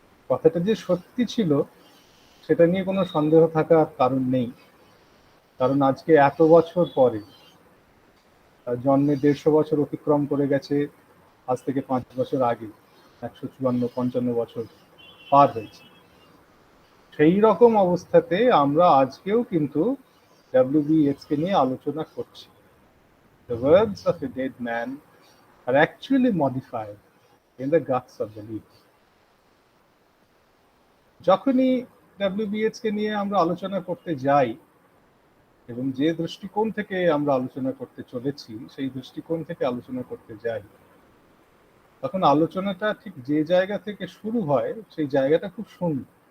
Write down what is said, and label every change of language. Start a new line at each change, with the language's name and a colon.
Bangla: কথাটা যে সত্যি ছিল সেটা নিয়ে কোনো সন্দেহ থাকার কারণ নেই, কারণ আজকে এত বছর পরে, তার জন্মের 150 বছর অতিক্রম করে গেছে আজ থেকে 5 বছর আগে, 154-55 বছর পার হয়েছে। সেই রকম অবস্থাতে আমরা আজকেও কিন্তু ডব্লিউবি ইয়েটস কে নিয়ে আলোচনা করছি।
English: The words of a dead man are actually modified in the guts of the leaf.
Bangla: যখনই ডব্লিউবি ইয়েটস কে নিয়ে আমরা আলোচনা করতে যাই এবং যে দৃষ্টিকোণ থেকে আমরা আলোচনা করতে চলেছি সেই দৃষ্টিকোণ থেকে আলোচনা করতে যাই, তখন আলোচনাটা ঠিক যে জায়গা থেকে শুরু হয় সেই জায়গাটা খুব সুন্দর।